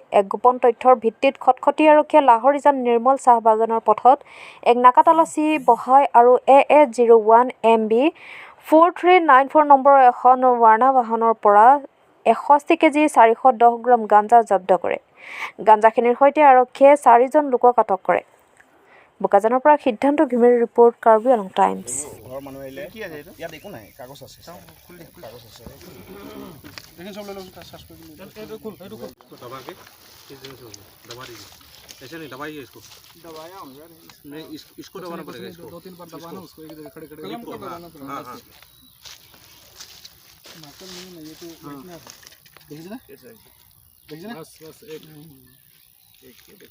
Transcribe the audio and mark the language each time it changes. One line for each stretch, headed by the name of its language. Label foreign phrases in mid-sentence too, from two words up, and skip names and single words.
Assamese: এক গোপন তথ্যৰ ভিত্তিত খটখটি আৰক্ষীয়ে লাহৰীজান নিৰ্মল চাহ বাগানৰ পথত এক নাকা তালাচী বহায় আৰু AA01 MB 4394 নম্বৰৰ এখন ৱাৰ্ণা বাহনৰ পৰা 61 কেজি 410 গ্ৰাম গাঞ্জা জব্দ কৰে। গাঞ্জাখিনিৰ সৈতে আৰক্ষীয়ে 4জন লোকক আটক কৰে। বোকাজানৰ পৰা সিদ্ধান্ত ঘিমিৰ ৰিপৰ্ট, কাৰ্বি আংলং টাইমছ। ঘৰৰ মানুহ আহিলে কি আছে এইটো? ইয়াত একো নাই, কাগজ আছে। কাগজ আছে। দেখি সব লৈ লওঁ, সার্চ কৰি দিলোঁ। এইটো খুল, এইটো খুল।
Hindi: दबा के किस दिन से दबा दीजिए। ऐसे नहीं दबाइए इसको। दबाया हूं यार। नहीं इसको दबाना पड़ेगा इसको। 2-3 बार दबाना उसको एक जगह खड़े-खड़े को दबाना पड़ेगा। हां हां। मार्कर नहीं ये तो बैठना है। देखिए ना? कैसे है? देखिए ना? बस एक के देखो।